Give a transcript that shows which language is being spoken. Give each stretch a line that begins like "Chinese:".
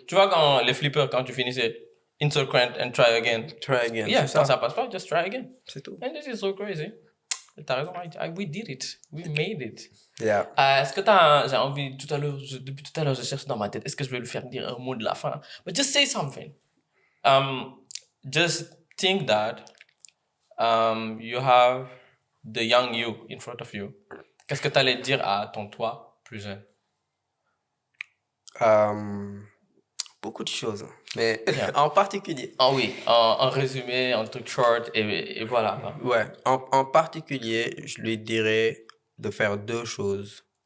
French: Tu vois, quand les flippers, quand tu finissais,
English: insert current and try again. Try again. Yeah,
French: c'est quand ça. ça passe pas,
English: just try again.
French: C'est tout.
English: And this is so crazy.
French: T'as raison,
English: we did it. We made it. Yeah.
French: Est-ce que j'ai envie, depuis tout à l'heure, je cherche dans ma tête, est-ce que je vais lui faire dire un mot de la fin?
English: But just say something. Just think that you have the young you in front of you.
French: Qu'est-ce que tu allais dire à ton toi plus jeune? Beaucoup de choses. Mais
English: Yeah.
French: en particulier. Ah oui, en résumé, en truc short, et voilà. Ouais. En particulier, je lui dirais de faire deux choses.